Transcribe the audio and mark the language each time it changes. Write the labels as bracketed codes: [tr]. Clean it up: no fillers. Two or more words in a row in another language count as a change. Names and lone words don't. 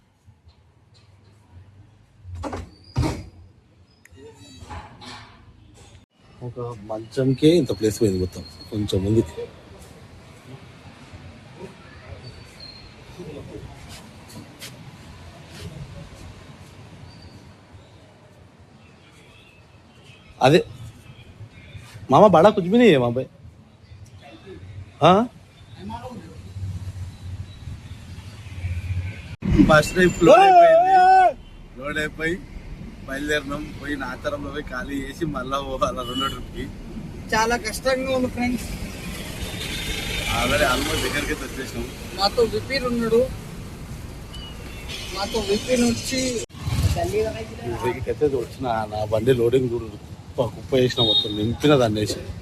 [te] ఒక మంచంకే ఇంత ప్లేస్ పోయింది మొత్తం. కొంచెం ముందు [hi] अरे मामा बड़ा कुछ भी नहीं है वहां पे। [te] हाँ [en] first load [te] అయిపోయి బయలుదేరినాం. పోయి నాచారంలో పోయి ఖాళీ చేసి మళ్ళా పోవాలి 2వ ట్రిప్కి. చాలా కష్టంగా ఉంది ఫ్రెండ్స్. [en] already almost [te] దగ్గరికి వచ్చేసినాం. మాతో విపిన్ ఉన్నాడు. మాతో విపిన్ వచ్చి అయితే వచ్చిన నా బండి లోడింగ్ కుప్ప వేసిన మొత్తం నింపిన దాన్ని వేసి.